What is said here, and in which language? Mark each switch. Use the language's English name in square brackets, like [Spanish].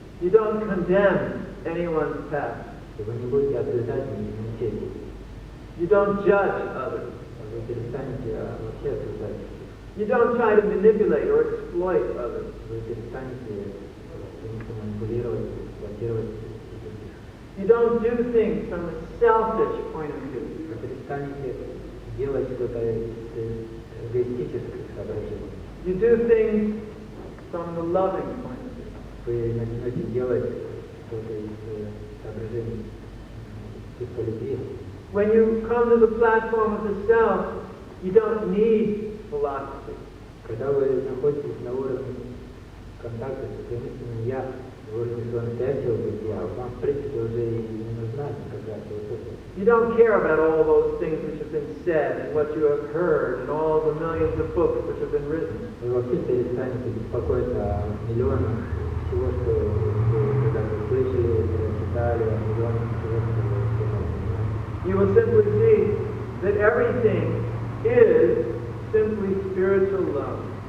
[English] You don't condemn anyone's path. [Russian] И вы не будете отрицать мечети. [English] You don't judge others. [Russian] Вы перестанете вообще осуждать. [English] You don't try to manipulate or exploit others. [Russian] Вы перестанете манипулировать, эксплуатировать других. [English] You don't do things from a selfish point of view. [Russian] Вы перестанете делать что-то из эгоистических соображений. [English] You do things from the loving point of view. [Russian] Вы начнете делать что-то из соображений чувства любви. [English] When you come to the platform of the self, you don't need philosophy. [Russian] Когда вы находитесь на уровне контакта со своим истинным «я», на уровне своего настоящего бытия, вам, в принципе, уже и не нужна никакая философия. [English] You don't care about all those things which have been said and what you have heard and all the millions of books which have been written. [Russian] Вы вообще перестанете беспокоиться о миллионах всего, что вы когда-то слышали, прочитали, о миллионах всего, что вы знаете. [English] You will simply see that everything is simply spiritual love.